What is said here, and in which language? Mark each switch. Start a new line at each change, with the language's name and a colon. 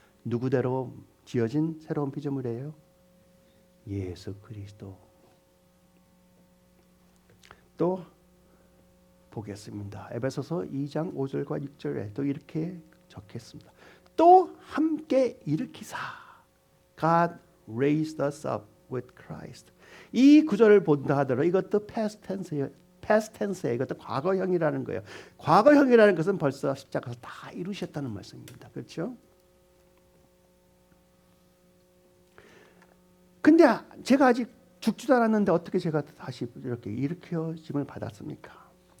Korean: 누구대로 지어진 새로운 피조물이에요? 예수 그리스도. 또 보겠습니다. 에베소서 2장 5절과 6절에 또 이렇게 적혔습니다. 또 함께 일으키사.
English: God raised us up with Christ.
Korean: 이 구절을 본다 하더라도 이것도 past tense예요. 이것도 과거형이라는 거예요. 과거형이라는 것은 벌써 십자가에서 다 이루셨다는 말씀입니다. 그렇죠? 근데 제가 아직 죽지도 않았는데 어떻게 제가 다시 이렇게 일으켜짐을 받았습니까?